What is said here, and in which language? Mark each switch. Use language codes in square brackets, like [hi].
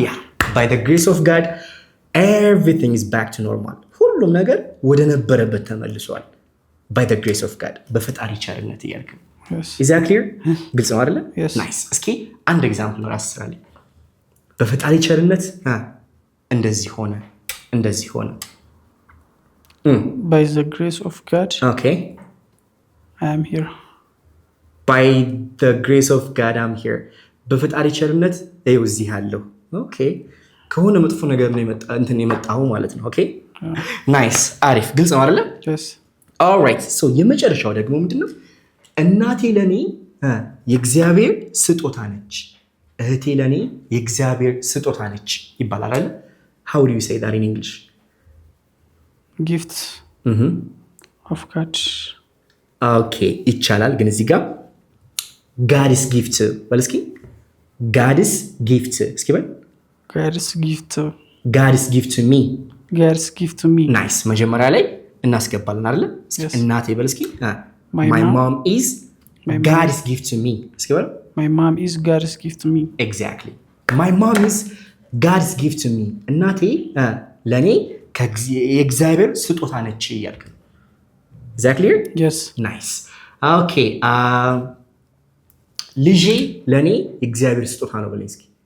[en] yeah by the grace of God everything is back to normal. [am] ሁሉም ነገር ወደ ነበረበት ተመልሷል [en] by the grace of God [am] በፈጣሪ ቸርነት እያልክ ነው። [en] yes. is that clear? [am] ግልጽ ነው አይደል? [en] yes. [am] nice እስኪ አንድ ኤግዛምፕል ራስ ስራልኝ። በፈጣሪ ቸርነት እንደዚህ ሆነ [en] by the grace of God. okay I am here. by the grace of God I'm here. [am] በፈጣሪ ቸርነት ይኸው እዚህ አለሁ። ኦኬ ከሆነ መጥፎ ነገር ነው የመጣው ማለት ነው። ኦኬ ናይስ አሪፍ ግልጽ ነው አይደል? [en] yes. [am] alright so የመጨረሻው ደግሞ ምንድነው? እናቴ ለኔ የእግዚአብሔር ስጦታ ነች፣ እህቴ ለኔ የእግዚአብሔር ስጦታ ነች ይባላል አይደል? [en] how do you say that in English? gifts of God. [am] ኦኬ ይቻላል፣ ግን እዚህ ጋር God's gift በል እስኪ። God's gift እስኪ በል። [en] God's gift. God's gift to me. God's gift to me. [am] ናይስ መጀመሪያ ላይ እናስገባለን አይደል? እናቴ በል እስኪ። [en] my mom is God's gift to me [am] እስኪ በል። [en] my mom is God's gift to me. exactly my mom is God's gift to me. [am] እናቴ ለኔ የእግዚአብሔር ስጦታ ነች እያልክ ነው። [en] is that clear? yes. [am] nice okay ልጄ ለኔ የእግዚአብሔር ስጦታ ነው በለኝ እስኪ።